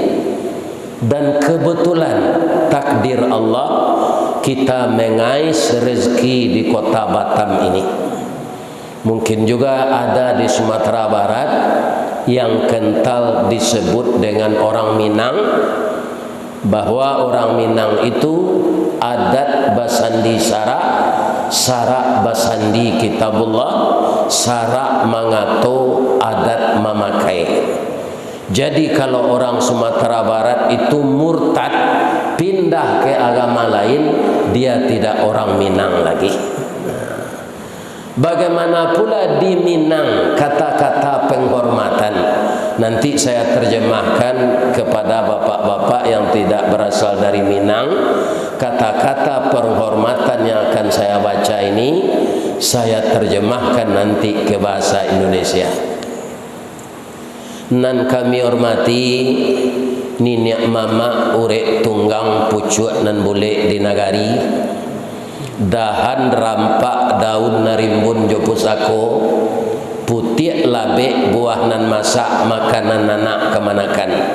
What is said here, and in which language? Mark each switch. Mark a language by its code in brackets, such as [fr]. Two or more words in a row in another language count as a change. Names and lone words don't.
[id] Dan kebetulan takdir Allah kita mengais rezeki di kota Batam ini. Mungkin juga ada di Sumatera Barat yang kental disebut dengan orang Minang, bahwa orang Minang itu [min] adat basandi sarak, sarak basandi kitabullah, sarak mangato adat mamakai. [id] Jadi kalau orang Sumatera Barat itu murtad, pindah ke agama lain, dia tidak orang Minang lagi. Bagaimana pula di Minang kata-kata penghormatan, nanti saya terjemahkan kepada bapak-bapak yang tidak berasal dari Minang. Kata-kata penghormatan yang akan saya baca ini saya terjemahkan nanti ke bahasa Indonesia. [min] Nan kami hormati Niniak mama urek tunggang pucuk nan boleh di nagari, dahan rampak daun narimbun jopusako, putih labe buah nan masak makanan anak kemanakan,